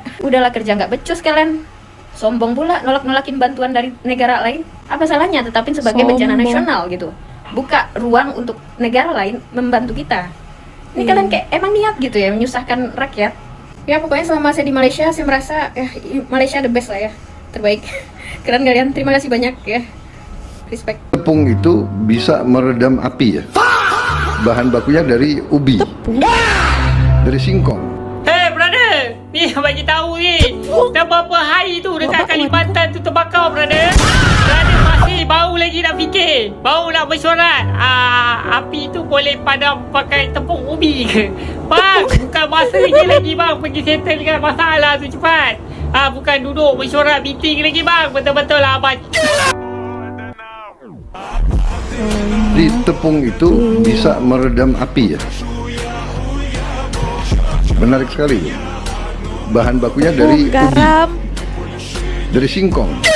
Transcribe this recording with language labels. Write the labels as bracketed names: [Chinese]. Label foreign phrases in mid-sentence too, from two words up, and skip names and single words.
[Indonesian] Udahlah kerja nggak becus kalian. Sombong pula nolak-nolakin bantuan dari negara lain. Apa salahnya tetapin sebagai bencana Sombong. nasional gitu. Buka ruang untuk negara lain membantu kita. Ini kalian kayak emang niat gitu ya menyusahkan rakyat. Ya pokoknya selama saya di Malaysia saya merasa Malaysia [English] the best [Indonesian] lah ya. Terbaik. Keren kalian. Terima kasih banyak ya. Respect. Tepung itu bisa meredam api ya. Bahan bakunya dari ubi, dari singkong. [Malay] Hey brother, ni bagi tahu ni. Dah berapa hari tu dekat Kalimantan tu terbakar brother. Brother masih bau lagi nak fikir. Bau nak bersorat. Api tu boleh padam pakai tepung ubi ke? Bang, bukan masa je lagi bang pergi settlekan masalah tu cepat. Bukan duduk mesyuarat meeting lagi bang. Betul-betul lah abang. [Indonesian] Jadi tepung itu bisa meredam api ya. Menarik sekali. Bahan bakunya dari ubi, Garam. dari singkong.